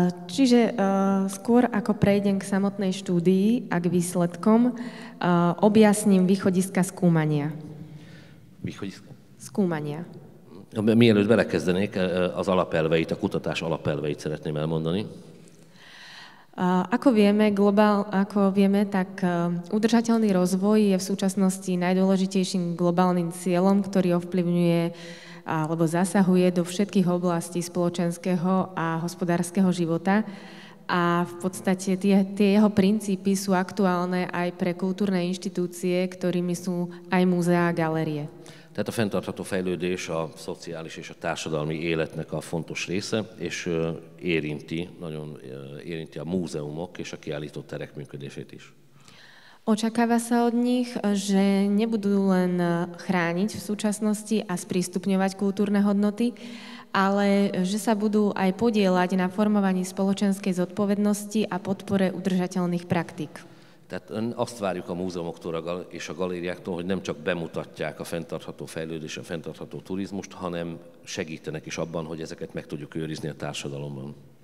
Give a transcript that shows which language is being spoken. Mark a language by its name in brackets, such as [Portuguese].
[Slovak] Čiže skôr ako prejdem k samotnej štúdii a k výsledkom, objasním východiska skúmania. Východiska? Skúmania. [Hungarian] Mielőtt belekezdenék, az alapelveit, a kutatás alapelveit szeretném elmondani. [Slovak] Ako vieme, tak udržateľný rozvoj je v súčasnosti najdôležitejším globálnym cieľom, ktorý ovplyvňuje alebo zasahuje do všetkých oblastí spoločenského a hospodárskeho života. A v podstate tie jeho princípy sú aktuálne aj pre kultúrne inštitúcie, ktorými sú aj múzeá a galérie. [Hungarian] Tehát a fenntartható fejlődés a szociális és a társadalmi életnek a fontos része, és nagyon érinti a múzeumok és a kiállítóterek működését is. [Slovak] Očakáva sa od nich, že nebudú len chrániť v súčasnosti a sprístupňovať kultúrne hodnoty, ale že sa budú aj podieľať na formovaní spoločenskej zodpovednosti a podpore udržateľných praktík. [Hungarian] Tehát azt várjuk a múzeumoktól és a galériáktól, hogy nem csak bemutatják a fenntartható fejlődés, a fenntartható turizmust, hanem segítenek is abban, hogy ezeket meg tudjuk őrizni a társadalomban.